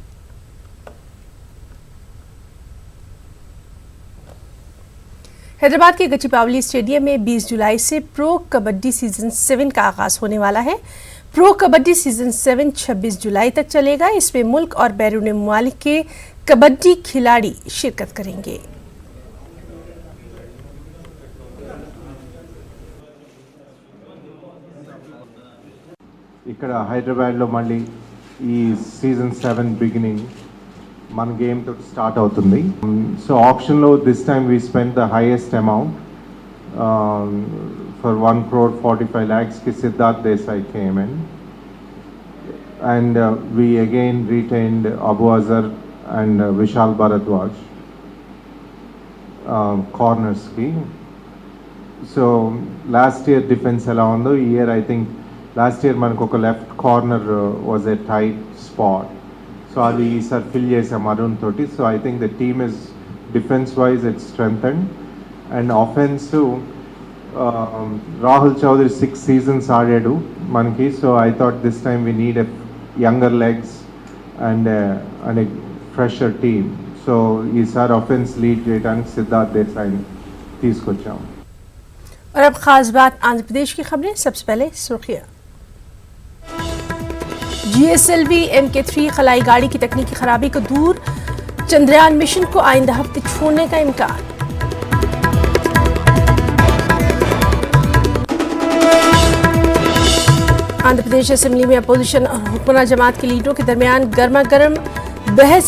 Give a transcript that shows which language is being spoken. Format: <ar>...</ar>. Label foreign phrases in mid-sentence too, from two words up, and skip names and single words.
<ur>حیدرآباد کے گچی باؤلی اسٹیڈیم میں 20 جولائی سے پرو کبڈی سیزن 7 کا آغاز ہونے والا ہے. پرو کبڈی سیزن 7 26 جولائی تک چلے گا. اس میں ملک اور بیرون ممالک کے کبڈی کھلاڑی شرکت کریں گے.</ur> <te>ఇక్కడ హైదరాబాద్లో మళ్ళీ ఈ సీజన్ 7 బిగినింగ్ మన గేమ్ తోటి స్టార్ట్ అవుతుంది.</te> <en>so auction this time we spend the highest amount for 1,45 lakhsకి సిద్ధార్థ్ దేశాయ్ came in and we again retained అబు అజర్ అండ్ విశాల్ భరద్వాజ్ కార్నర్స్కి. so last year defence</en> <te>ఎలా ఉందో ఈ</te> <en>year I think last year</en> <te>మనకు ఒక</te> <en>left corner was a tight spot. సో</en> <te>అది ఈసారి ఫిల్ చేసాం అరుణ్ తోటి.</te> <en>so I think the team is defence wise it's strengthened and offence Rahul Chaudhary 6 seasons</en> <te>ఆడాడు మనకి.</te> <en>so I thought this time we need a younger legs and a fresher team.</en> <te>సో ఈసారి ఆఫెన్స్ లీడ్ చేయడానికి సిద్ధార్థ్ దేశాయిని తీసుకొచ్చాం.</te> <ur>اور اب خاص بات آندھرا پردیش کی خبریں. سب سے پہلے سرخیاں. GSLV MK3 خلائی گاڑی کی تکنیکی خرابی کو دور، چندریان مشن کو آئندہ ہفتے چھوڑنے کا امکان. آندھرا پردیش اسمبلی میں اپوزیشن اور حکمران جماعت کے لیڈروں کے درمیان گرما گرم بحث.</ur>